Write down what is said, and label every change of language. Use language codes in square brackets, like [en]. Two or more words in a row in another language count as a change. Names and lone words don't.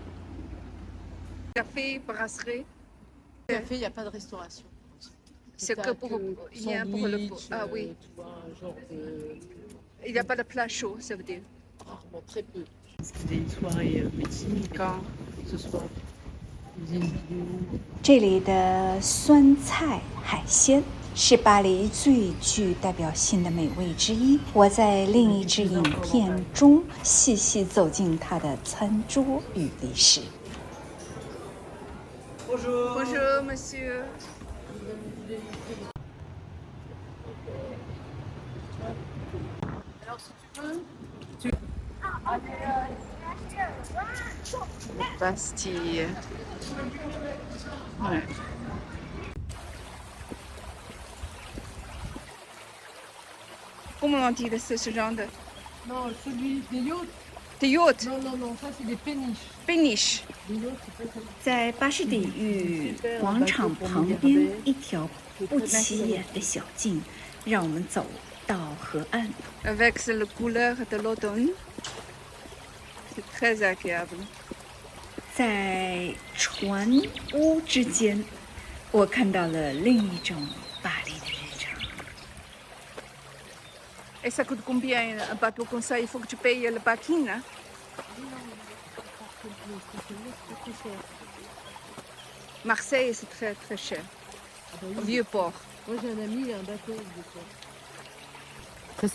[fr] Café, brasserie. Café, il n'y a pas de restauration. C'est que pour, il y a pour le ah oui. Tu vois, un genre de... Il n'y a pas de plat chaud, ça veut dire. Rarement, très peu. C'était une soirée médecine quand ce soir. Ils faisaient une vidéo. [zh] 这里的酸菜海鲜是巴黎最具代表性的美味之一。我在另一支影片中细细走进它的餐桌与历史。 [fr] Bonjour, monsieur. Alors si tu veux, Bastille. Ouais. Comment on dit ce genre de non, celui des yachts. yacht? Non, non, non, ça c'est des péniches. Péniche. Les yachts, c'est pas ça. [zh] 在巴士底狱广场旁边一条不起眼的小径，让我们走到河岸。 [fr] Avec la couleur de l'automne. C'est très agréable. [zh] 在船屋之间，我看到了另一种巴黎的日常。 [fr] Et ça coûte combien un bateau comme ça? Il faut que tu payes le parking. Hein? Marseille, c'est très très cher. Vieux port. Moi j'ai un ami, il a un bateau avec des pierres.